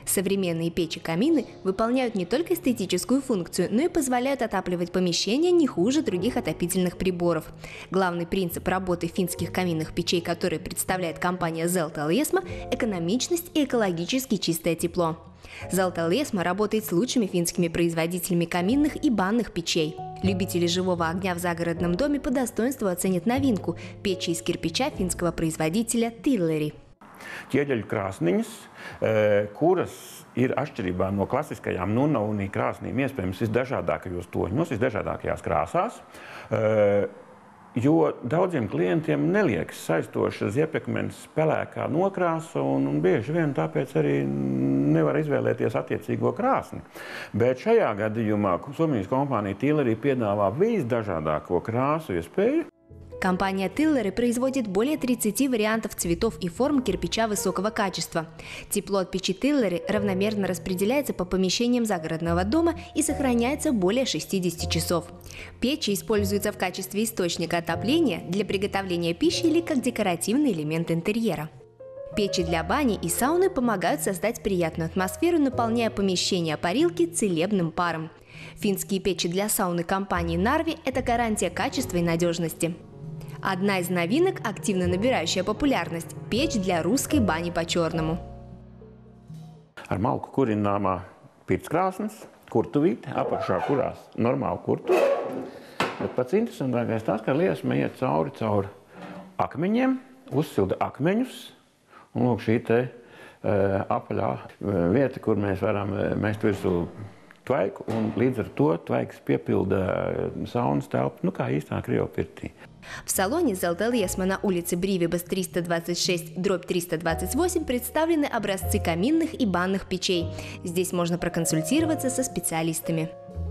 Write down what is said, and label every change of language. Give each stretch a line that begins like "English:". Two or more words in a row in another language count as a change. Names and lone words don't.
Russian: Современные печи-камины выполняют не только эстетическую функцию, но и позволяют отапливать помещения не хуже других отопительных приборов. Главный принцип работы финских каминных печей, которые представляет компания Zelta-Liesma – экономичность и экологически чистое тепло. Zelta-Liesma работает с лучшими финскими производителями каминных и банных печей. Любители живого огня в загородном доме по достоинству оценят новинку – печи из кирпича финского производителя Tilleri.
Latvian: Ķieģeļu krāsniņas, kuras ir atšķirībā no klasiskajām nunna-unī krāsnīm iespējams visdažādākajos toņos, visdažādākajās krāsās, jo daudziem klientiem neliekas saistoša ziepekmeņa pelēkā nokrāsa un bieži vien tāpēc arī nevar izvēlēties attiecīgo krāsni. Bet šajā gadījumā Somijas kompānija Tilleri piedāvā visdažādāko krāsu iespēju.
Russian: Компания Tilleri производит более 30 вариантов цветов и форм кирпича высокого качества. Тепло от печи Tilleri равномерно распределяется по помещениям загородного дома и сохраняется более 60 часов. Печи используются в качестве источника отопления для приготовления пищи или как декоративный элемент интерьера. Печи для бани и сауны помогают создать приятную атмосферу, наполняя помещения парилки целебным паром. Финские печи для сауны компании Narvi – это гарантия качества и надежности. Одна из новинок, активно набирающая популярность – печь для русской бани по-черному.
Latvian: Ar malku kurināmā pirtskrāsnes, kurtuvīte, apakšā kurās normāli kurtuvi. Bet pats interesantākais tas, ka liesma iet cauri akmeņiem, uzsilda akmeņus. Un lūk šī te apaļā vieta, kur mēs varam mest virsū tvaiku, un līdz ar to tvaiks piepilda saunas telpu, kā īstā Krievu pirtī.
Russian: В салоне Zelta-Liesma на улице Бривибас 326/328 представлены образцы каминных и банных печей. Здесь можно проконсультироваться со специалистами.